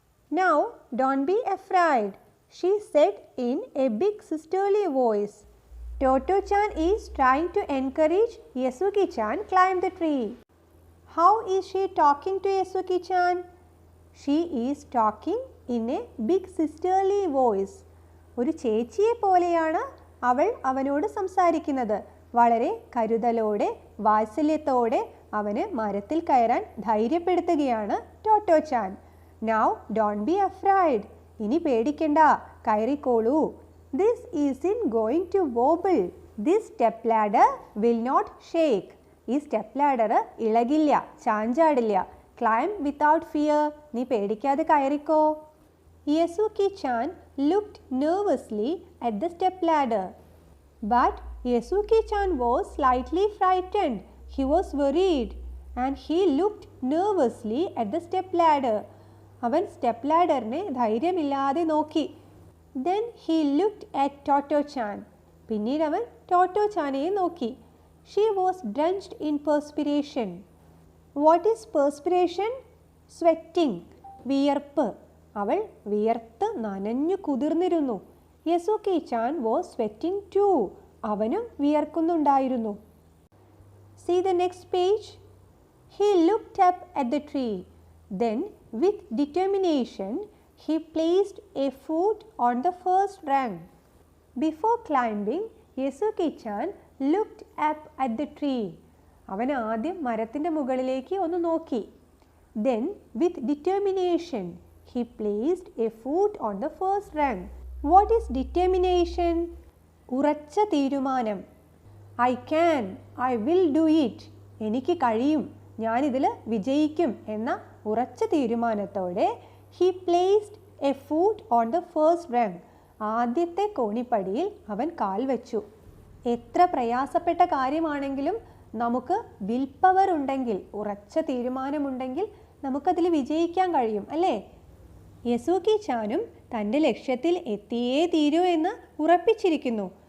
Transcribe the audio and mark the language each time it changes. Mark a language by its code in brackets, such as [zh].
[en] Now don't be afraid, she said in a big sisterly voice. Toto-chan is trying to encourage Yasuki-chan climb the tree. How is she talking to Yasuki-chan? She is talking in a big sisterly voice. [ml] ഒരു ചേച്ചിയെ പോലെയാണ് അവൾ അവനോട് സംസാരിക്കുന്നത്. വളരെ കരുതലോടെ വാത്സല്യത്തോടെ അവന് മരത്തിൽ കയറാൻ ധൈര്യപ്പെടുത്തുകയാണ് ടോട്ടോ-ചാൻ. [en] Now don't be afraid. [ml] ഇനി പേടിക്കണ്ട, കയറിക്കോളൂ. [en] This isn't going to wobble. This step ladder will not shake. [ml] ഈ step ladder ഇളകില്ല, ചാഞ്ചാടില്ല. [en] Climb without fear. [ml] നീ പേടിക്കാതെ കയറിക്കോ. [en] Yasuki-chan looked nervously at the step ladder. But Yasuki-chan was slightly frightened. He was worried and he looked nervously at the step ladder. [ml] അവൻ step ലാഡറിനെ ധൈര്യമില്ലാതെ നോക്കി. [en] Then he looked at Toto-chan. [ml] പിന്നീട് അവൻ ടോട്ടോ-ചാനെയും നോക്കി. [en] She was drenched in perspiration. What is perspiration? Sweating. വിയർപ്പ്. [ml] അവൾ വിയർത്ത് നനഞ്ഞു കുതിർന്നിരുന്നു. [en] Yasuki-chan was sweating too. [ml] അവനും വിയർക്കുന്നുണ്ടായിരുന്നു. [en] See the next page. He looked up at the tree. Then with determination he placed a foot on the first rung. Before climbing, Yasuki-chan looked up at the tree. [ml] അവൻ ആദ്യം മരത്തിൻ്റെ മുകളിലേക്ക് ഒന്ന് നോക്കി. [en] Then with determination he placed a foot on the first rung. What is determination? [ml] ഉറച്ച തീരുമാനം. [en] I can, I will do it. [ml] എനിക്ക് കഴിയും, ഞാനിതിൽ വിജയിക്കും എന്ന ഉറച്ച തീരുമാനത്തോടെ [en] he placed a foot on the first rung. [ml] ആദ്യത്തെ കോണിപ്പടിയിൽ അവൻ കാൽ വെച്ചു. എത്ര പ്രയാസപ്പെട്ട കാര്യമാണെങ്കിലും നമുക്ക് വിൽ പവർ ഉണ്ടെങ്കിൽ, ഉറച്ച തീരുമാനമുണ്ടെങ്കിൽ നമുക്കതിൽ വിജയിക്കാൻ കഴിയും, അല്ലേ? യസുക്കി-ചാനും തൻ്റെ ലക്ഷ്യത്തിൽ എത്തിയേ തീരൂ എന്ന് ഉറപ്പിച്ചിരിക്കുന്നു.